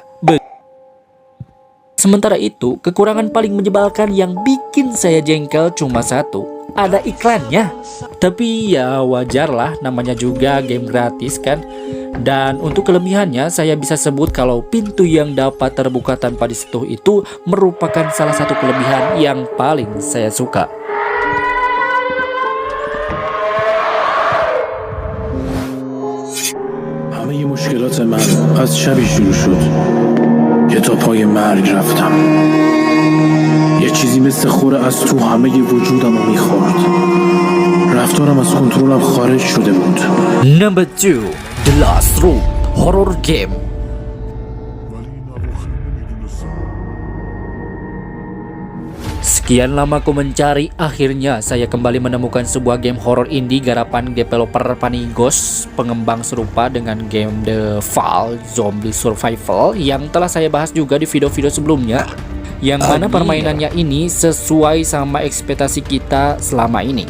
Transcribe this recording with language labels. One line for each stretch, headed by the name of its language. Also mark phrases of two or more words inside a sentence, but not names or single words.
Indonesian: Sementara itu, kekurangan paling menyebalkan yang bikin saya jengkel cuma satu. Ada iklannya. Tapi ya wajar lah, namanya juga game gratis kan. Dan untuk kelebihannya, saya bisa sebut kalau pintu yang dapat terbuka tanpa disentuh itu merupakan salah satu kelebihan yang paling saya suka.
Persian: همه مشکلات من از شبی شروع شد که تا پای مرگ رفتم. یه چیزی مثل خوره از تو همه وجودم رو میخورد. رفتارم از کنترلم خارج شده بود.
English: Number 2, The Last Room Horror Game.
Indonesian: Sekian lama aku mencari, akhirnya saya kembali menemukan sebuah
English: game horror indie
Indonesian: garapan developer Panigos, pengembang serupa dengan game The Fall Zombie Survival yang telah saya bahas juga di video-video sebelumnya, yang mana permainannya ini sesuai sama ekspektasi kita selama ini.